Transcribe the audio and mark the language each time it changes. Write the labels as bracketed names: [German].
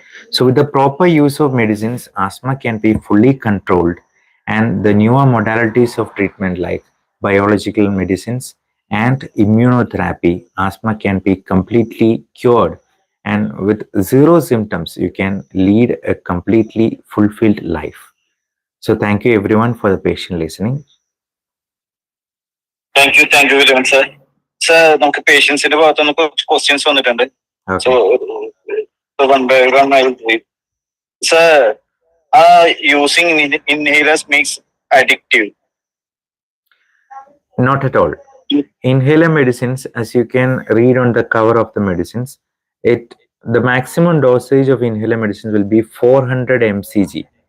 [English] So with the proper use of medicines, asthma can be fully controlled, and the newer modalities of treatment like biological medicines and immunotherapy, asthma can be completely cured, and with zero symptoms, you can lead a completely fulfilled life. So thank you everyone for the patient listening. Thank you very much, sir. [Malayalam] Sir, നമുക്ക് പേഷ്യൻസിന്റെ ഭാഗത്ത് നിന്ന് കുറച്ച് questions വന്നിട്ടുണ്ട്. [English] So one by one I will read. Sir, using inhalers makes addictive? Not at all. Inhaler medicines, as you can read on the cover of the medicines, the maximum dosage of inhaler medicines will be 400 mcg.